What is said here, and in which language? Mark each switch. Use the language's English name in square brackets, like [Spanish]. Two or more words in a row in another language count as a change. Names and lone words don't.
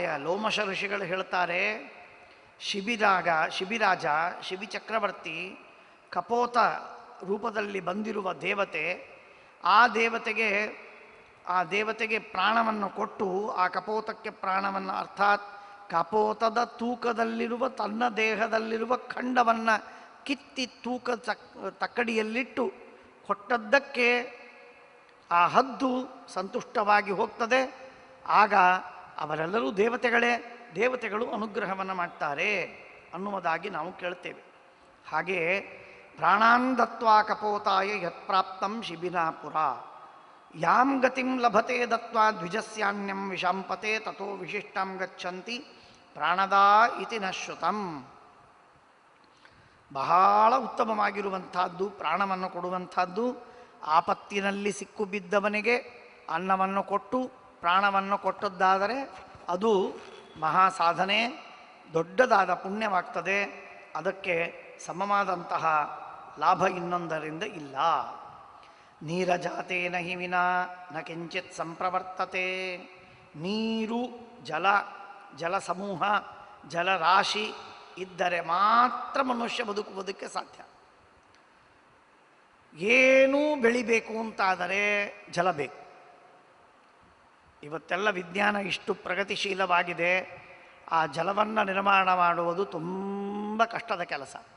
[Kannada] ಲೋಮಶ ಋಷಿಗಳು ಹೇಳ್ತಾರೆ, ಶಿಬಿರಾಜ ಶಿಬಿ ಚಕ್ರವರ್ತಿ ಕಪೋತ ರೂಪದಲ್ಲಿ ಬಂದಿರುವ ದೇವತೆ, ಆ ದೇವತೆಗೆ ಪ್ರಾಣವನ್ನು ಕೊಟ್ಟು ಆ ಕಪೋತಕ್ಕೆ ಪ್ರಾಣವನ್ನು, ಅರ್ಥಾತ್ ಕಪೋತದ ತೂಕದಲ್ಲಿರುವ ತನ್ನ ದೇಹದಲ್ಲಿರುವ ಖಂಡವನ್ನು ಕಿತ್ತಿ ತಕ್ಕಡಿಯಲ್ಲಿಟ್ಟು ಕೊಟ್ಟದ್ದಕ್ಕೆ ಆ ಹದ್ದು ಸಂತುಷ್ಟವಾಗಿ ಹೋಗ್ತದೆ. ಆಗ ಅವರೆಲ್ಲರೂ ದೇವತೆಗಳು ಅನುಗ್ರಹವನ್ನು ಮಾಡ್ತಾರೆ ಅನ್ನುವುದಾಗಿ ನಾವು ಕೇಳ್ತೇವೆ. [Sanskrit] ಹಾಗೆಯೇ ಪ್ರಾಣಾನ್ ದತ್ವಾ ಕಪೋತಾಯ ಯತ್ಪ್ರಾಪ್ತಂ ಶಿಬಿನಾಪುರ. ಯಾಂ ಗತಿಂ ಲಭತೆ ದತ್ವಾ ದ್ವಿಜಸ್ಯಾನ್ಯಂ ವಿಷಾಂಪತೆ ತಥೋ ವಿಶಿಷ್ಟಂ ಗಚ್ಚಂತಿ ಪ್ರಾಣದಾ ಇತಿ ನ ಶ್ರುತಂ. [Kannada] ಬಹಳ ಉತ್ತಮವಾಗಿರುವಂಥದ್ದು ಪ್ರಾಣವನ್ನು ಕೊಡುವಂಥದ್ದು. ಆಪತ್ತಿನಲ್ಲಿ ಸಿಕ್ಕು ಬಿದ್ದವನಿಗೆ ಅನ್ನವನ್ನು ಕೊಟ್ಟು ಪ್ರಾಣವನ್ನು ಕೊಟ್ಟದ್ದಾದರೆ ಅದು ಮಹಾ ಸಾಧನೆ, ದೊಡ್ಡದಾದ ಪುಣ್ಯವಾಗ್ತದೆ. ಅದಕ್ಕೆ ಸಮವಾದಂತಹ ಲಾಭ ಇನ್ನೊಂದರಿಂದ ಇಲ್ಲ. [Sanskrit] ನೀರಜಾತೇನ ಹಿ ವಿನಾ ನ ಕಿಂಚಿತ್ ಸಂಪ್ರವರ್ತತೆ. [Kannada] ನೀರು, ಜಲಸಮೂಹ, ಜಲರಾಶಿ ಇದ್ದರೆ ಮಾತ್ರ ಮನುಷ್ಯ ಬದುಕುವುದಕ್ಕೆ ಸಾಧ್ಯ. ಏನೂ ಬೆಳಿಬೇಕು ಅಂತಾದರೆ ಜಲ ಬೇಕು. ಇವತ್ತೆಲ್ಲ ವಿಜ್ಞಾನ ಇಷ್ಟು ಪ್ರಗತಿಶೀಲವಾಗಿದೆ, ಆ ಜಲವನ್ನು ನಿರ್ಮಾಣ ಮಾಡುವುದು ತುಂಬ ಕಷ್ಟದ ಕೆಲಸ.